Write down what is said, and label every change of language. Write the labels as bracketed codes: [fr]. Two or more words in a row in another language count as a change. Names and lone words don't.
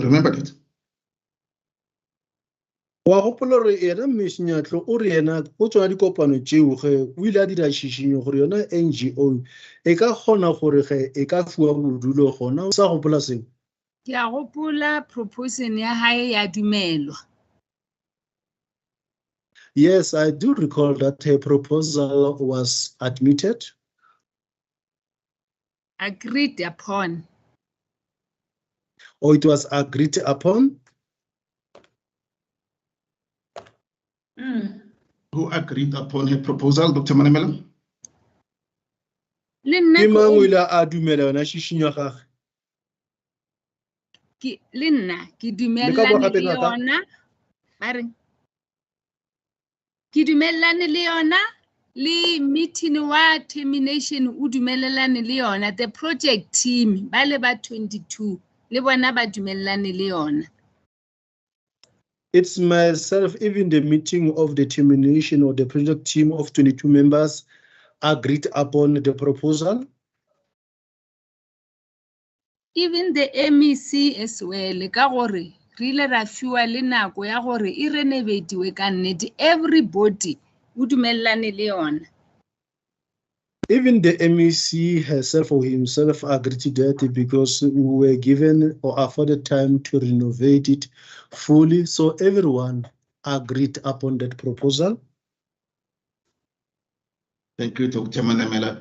[en] Remember that? [nso] Wa gopola re ena Ms. Nyatlo o re ena o tswa dikopano tseo ge o ile a dira tšhišinyo gore yona NGO e ka kgona gore ge e ka fiwa bodulo gona o sa gopola seo. Ke a gopola proposition ya hae ya dumelwa. [en] Yes, I do recall that her proposal was admitted. Agreed upon. Or it was agreed upon. Who agreed upon her proposal, Dr. Manamela? [nso] Le nna Ke mang o ile a dumela yona tšhišinyo ya gagwe? le nna ke dumellane le yona. Bare ke dumellane le yona le meeting wa termination o dumelelane le yona. [en] The project team [nso] ba le ba 22 le bona ba dumellane le yona. [en] It's myself, even the meeting of the termination or the project team of 22 members agreed upon the proposal. Even the MEC as well, [nso] ka gore re ile ra fiwa le nako ya gore e renovatiwe ka nnete. Everybody o dumellane le yona. [en] Even the MEC herself or himself agreed to that because we were given or afforded time to renovate it fully. So everyone agreed upon that proposal. Thank you, Dr. Manamela.